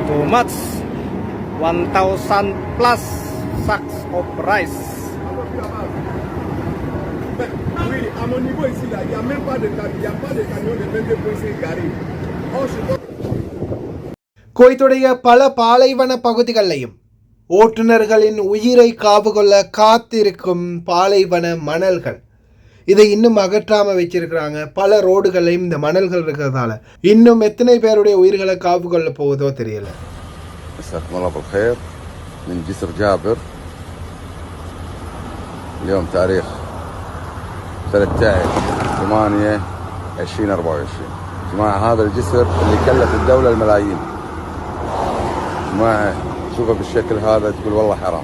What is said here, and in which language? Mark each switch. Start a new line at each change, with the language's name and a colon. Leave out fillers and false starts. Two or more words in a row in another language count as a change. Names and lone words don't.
English: much. 1,000 plus sacks of rice.
French: Oui, à mon niveau ici, là, il n'y a même pas de camion de 22 points ici garé. Oh, je dois...
Tamil: குவைத்துடைய பல பாலைவன பகுதிகளிலையும் ஓட்டுநர்களின் உயிரை காவு கொள்ள காத்திருக்கும் பாலைவன மணல்கள். இதை இன்னும் அகற்றாமல் வச்சிருக்கிறாங்க. பல ரோடுகளையும் இந்த மணல்கள் இருக்கிறதால இன்னும் எத்தனை பேருடைய உயிர்களை காவு கொள்ள போவதோ தெரியல.
Arabic: مساكم الله بالخير من جسر جابر. اليوم تاريخ 13/8/2024. جماعة هذا الجسر اللي كلف الدولة الملايين. جماعة تشوفه بالشكل هذا تقول والله حرام.